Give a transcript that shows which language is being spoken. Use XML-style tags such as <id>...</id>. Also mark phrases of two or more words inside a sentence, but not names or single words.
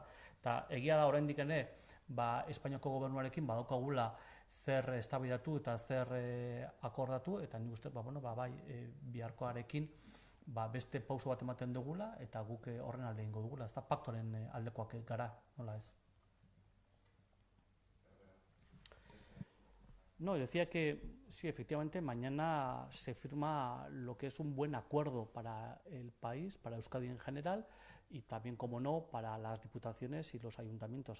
<eu>Eta egia da oraindik ere, Espainiako gobernuarekin badaukagula zer eztabaidatu eta zer akordatu, eta nik uste biharkoarekin beste pauso bat ematen dugula eta guk horren alde egingo dugula, ezta? Paktuaren aldekoak gara, nola ez?</eu> <es>No, decía que sí, efectivamente, mañana se firma lo que es un buen acuerdo para el país, para Euskadi en general, y también, como no, para las diputaciones y los ayuntamientos.</es>